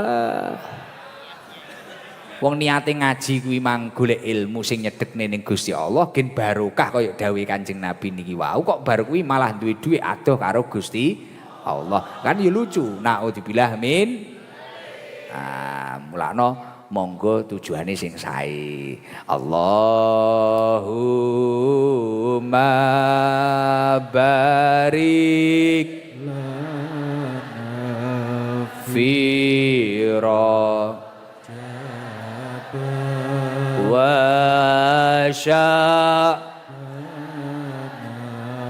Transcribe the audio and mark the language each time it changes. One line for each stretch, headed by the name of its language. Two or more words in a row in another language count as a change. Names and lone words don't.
Javanese: Wong niate ngaji kuwi mang golek ilmu sing nyedekne ning Gusti Allah gen barokah kaya dawuh Kanjeng Nabi niki wau kok bar kuwi malah duwe dhuwit adoh karo Gusti Allah. Kan ya lucu.
Arabic: نعوذ بالله من.
Javanese: Mulakno monggo tujuane sing sae.
Arabic: اللهم بارك لنا في وسع لنا في ما رزقتنا